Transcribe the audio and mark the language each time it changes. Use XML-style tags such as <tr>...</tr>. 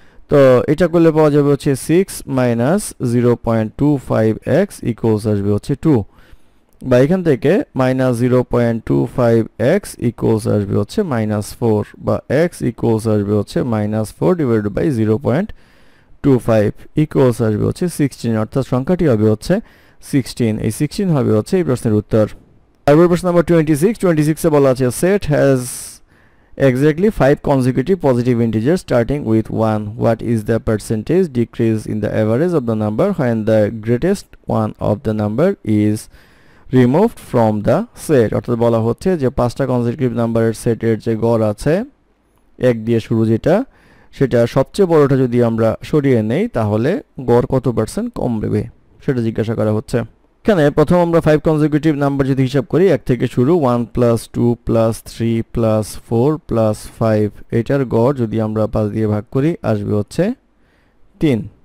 <bn>তো এটা করলে পাওয়া যাবে হচ্ছে 6 মাইনাস 0.25x ইকুয়ালস আসবে হচ্ছে 2, বা এখান থেকে মাইনাস 0.25x ইকুয়ালস আসবে হচ্ছে -4, বা x ইকুয়ালস আসবে হচ্ছে -4 ডিভাইডেড বাই 0.25 ইকুয়ালস আসবে হচ্ছে 16, অর্থাৎ সংখ্যাটি হবে হচ্ছে 16। এই 16 হবে হচ্ছে এই প্রশ্নের উত্তর। তারপর প্রশ্ন নাম্বার 26 এ বলা আছে</bn> <en>Set has exactly 5 consecutive positive integers starting with 1. What is the percentage decrease in the average of the number when the greatest one of the number is removed from the set?</en> <bn>অর্থাৎ বলা হচ্ছে যে 5টা consecutive নাম্বারের সেটের যে গড় আছে 1 দিয়ে শুরু যেটা, সেটা সবচেয়ে বড়টা যদি আমরা সরিয়ে নেই তাহলে গড় কত পার্সেন্ট কমবে সেটা জিজ্ঞাসা করা হচ্ছে। এখানে প্রথম আমরা 5 কনজিকিউটিভ নাম্বার যদি হিসাব করি, 1 থেকে শুরু, 1 + 2 + 3 + 4 + 5, এটার গড় যদি আমরা 5 দিয়ে ভাগ করি আসবে হচ্ছে 3।</bn>